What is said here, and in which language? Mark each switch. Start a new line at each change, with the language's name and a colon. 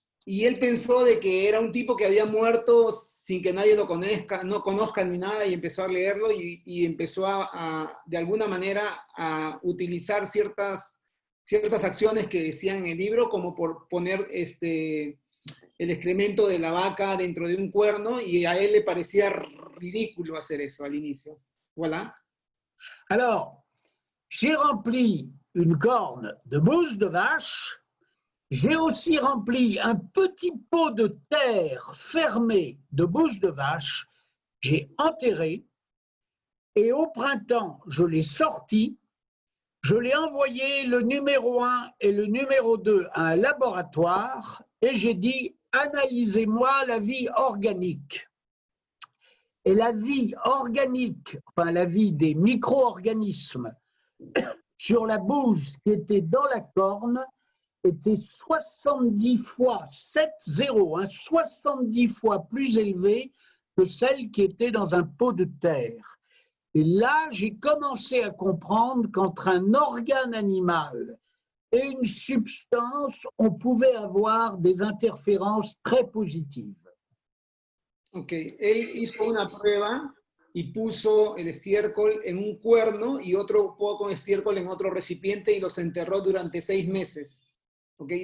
Spanish: y él pensó de que era un tipo que había muerto sin que nadie lo conozca, no conozca ni nada, y empezó a leerlo y empezó de alguna manera a utilizar ciertas acciones que decían en el libro, como por poner el excremento de la vaca dentro de un cuerno, y a él le parecía ridículo hacer eso al inicio.
French: Voilà. Alors, j'ai rempli une corne de bouse de vache. J'ai aussi rempli un petit pot de terre fermé de bouse de vache. J'ai enterré et au printemps, je l'ai sorti. Je l'ai envoyé le numéro 1 et le numéro 2 à un laboratoire et j'ai dit « Analysez-moi la vie organique ». Et la vie organique, enfin la vie des micro-organismes sur la bouse qui était dans la corne était 70 fois, 7-0, 70 fois plus élevée que celle qui était dans un pot de terre. Et là, j'ai commencé à comprendre qu'entre un organe animal et une substance, on pouvait avoir des interférences très positives.
Spanish: Ok, él hizo una prueba y puso el estiércol en un cuerno y otro poco de estiércol en otro recipiente y los enterró durante 6 meses. Okay.